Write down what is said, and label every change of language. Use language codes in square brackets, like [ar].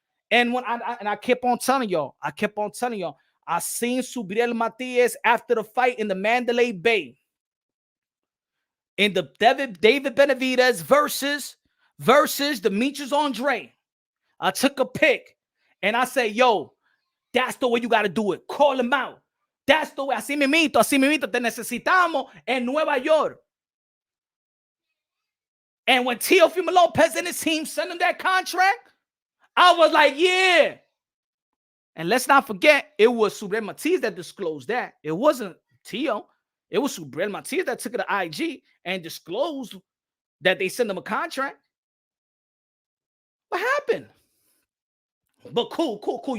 [en] And when I kept on telling y'all, I seen Subriel Matias after the fight in the Mandalay Bay. In the David Benavidez versus Demetrius Andre. I took a pick and I said, yo, that's the way you got to do it. Call him out. That's the way. [es] Así mismito, te necesitamos en Nueva York. [en] And when Teofimo Lopez and his team sent him that contract, I was like, yeah. And let's not forget, it was Subriel Matias that disclosed that. It wasn't Tio. It was Subriel Matias that took it to IG and disclosed that they sent him a contract. What happened? But cool.